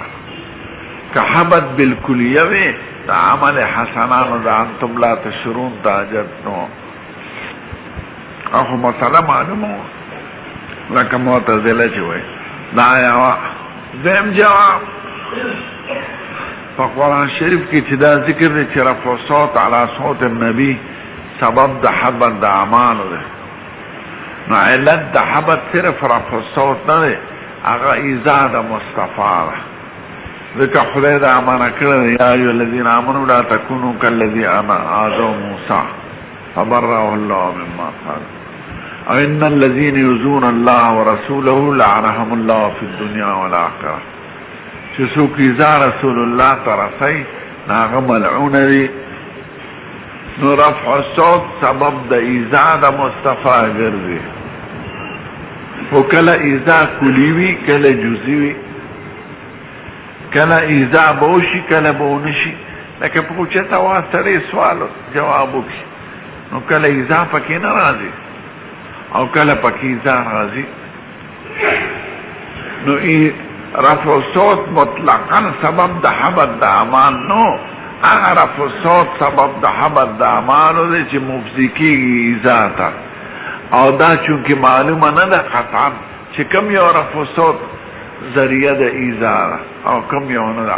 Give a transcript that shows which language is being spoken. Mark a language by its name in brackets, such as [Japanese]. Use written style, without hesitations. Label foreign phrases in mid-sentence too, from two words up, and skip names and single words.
[Pashto] که [Arabic] حبط بالکلیه [Pashto] وي د عمل حسنانو د [Arabic] انتم لا تشعرون [Pashto] ته حاجت نو. اخو مسئله معلومه لکه معتزله چې وایي. دا یوه. دویم جواب په قرآن شریف کې چې دا ذکر دی چې [Arabic] رفع صوت علی صوت النبي [Pashto] سبب د حبط د اعمالو دی. نو علت د حبط صرف [Arabic] رفع صوت [Pashto] نه دی، هغه ایذاء د مصطفی ده. ځکه خدای دا امانه کړی دی، [Arabic] یا ایها الذین آمنوا لا تکونوا کالذی آذوا موسی فبرأه الله مما قال او ان الذين يؤذون الله ورسوله لعنهم الله في الدنيا والآخرة. [Pashto] چې څوک ایذا [Arabic] رسول الله [Pashto] ته رسوي هغه ملعون دي. نو [Arabic] رفع الصوت [Pashto] سبب د ایذا د مصطفی ګرځي. خو کله ایذا کلی وي، کله جزئی وي، کله ایذا به وشي، کله به ونه شي. لکه په اوچته اواز سړی سوال جواب وکړي، نو کله ایذا پکې نه راځي او کله پکې ایذا راځي. نو [Arabic] رفع صوت مطلقا [Pashto] سبب د حبط د اعمال نو، هغه [Arabic] رفع صوت [Pashto] سبب د حبط د اعمالو دی چې مفضي کېږي ایذا ته. او دا چونکې معلومه نه ده قطعا چې کوم یو [Arabic] رفع صوت [Pashto] ذریعه د ایذا ده او کوم یو نه ده.